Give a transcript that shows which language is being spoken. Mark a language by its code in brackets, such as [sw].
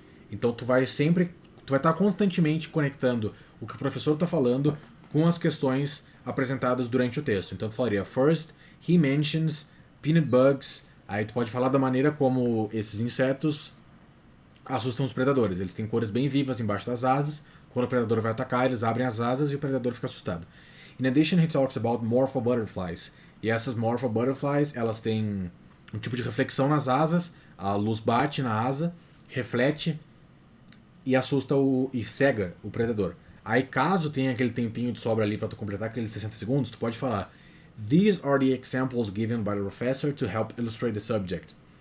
[pt] Então tu vai estar constantemente conectando o que o professor está falando com as questões apresentadas durante o texto. Então tu falaria: [en] First, he mentions peanut bugs. [pt] Aí tu pode falar da maneira como esses insetos assustam os predadores. Eles têm cores bem vivas embaixo das asas. Quando o predador vai atacar, eles abrem as asas e o predador fica assustado. [en] In addition, he talks about morpho butterflies. [pt] E essas morpho butterflies, elas têm um tipo de reflexão nas asas. A luz bate na asa, reflete e assusta e cega o predador. Aí, caso tenha aquele tempinho de sobra ali para tu completar aqueles 60 segundos, tu pode falar: [en] These are the examples given by the professor to help illustrate the subject.